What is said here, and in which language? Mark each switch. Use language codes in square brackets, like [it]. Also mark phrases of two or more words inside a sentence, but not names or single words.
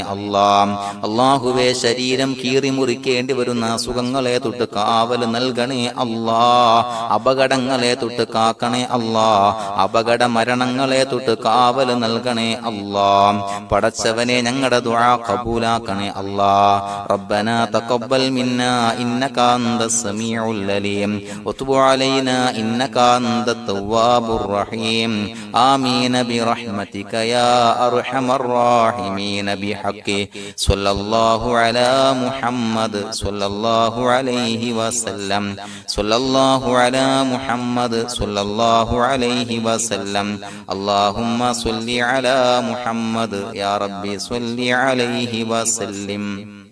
[ml] അല്ലാഹുവേ ശരീരം കീറി മുറിക്കേണ്ടി വരുന്ന അസുഖങ്ങളെ തൊട്ട് കാവല് നൽകണേ അപകടങ്ങളെ തൊട്ട് കാക്കണേ അപകട മരണങ്ങളെ തൊട്ട് കാവല് നൽകണേ പടച്ചവനെ ഞങ്ങളുടെ ദുആ കബൂലാക്കണേ [ar] ربنا تقبل منا إنك أنت السميع العليم وتب علينا إنك أنت التواب الرحيم آمين برحمتك يا أرحم الراحمين بحق صلى الله على محمد صلى الله عليه وسلم صلى الله على محمد صلى الله عليه وسلم اللهم صل على محمد يا ربي صل عليه وسلم